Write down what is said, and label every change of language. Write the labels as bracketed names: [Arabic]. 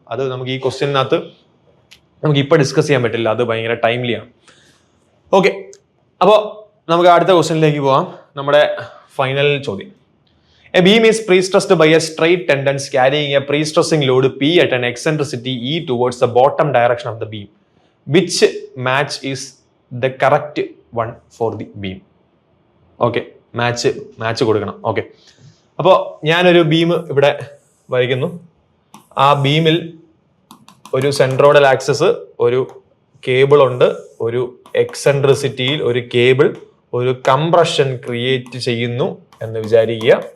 [Malayalam] അത് നമുക്ക് ഈ ക്വസ്റ്റ്യനകത്ത് നമുക്ക് ഇപ്പോൾ ഡിസ്കസ് ചെയ്യാൻ പറ്റില്ല, അത് ഭയങ്കര ടൈംലിയാണ്. ഓക്കെ, അപ്പോൾ നമുക്ക് അടുത്ത ക്വസ്റ്റ്യനിലേക്ക് പോവാം. നമ്മുടെ ഫൈനൽ ചോദ്യം. [English] A beam is prestressed by a straight tendons carrying a prestressing load P at an eccentricity E towards the bottom direction of the beam. Which match is the correct one for the beam? [Malayalam] Okay, match കൊടുക്കണം. Okay, അപ്പോൾ ഞാനൊരു beam ഇവിടെ വരയ്ക്കുന്നു. ആ ബീമിൽ ഒരു centroidal access, ഒരു cable ഉണ്ട്, ഒരു എക്സെൻട്രിസിറ്റിയിൽ ഒരു കേബിൾ, ഒരു കംപ്രഷൻ ക്രിയേറ്റ് ചെയ്യുന്നു എന്ന് വിചാരിക്കുക.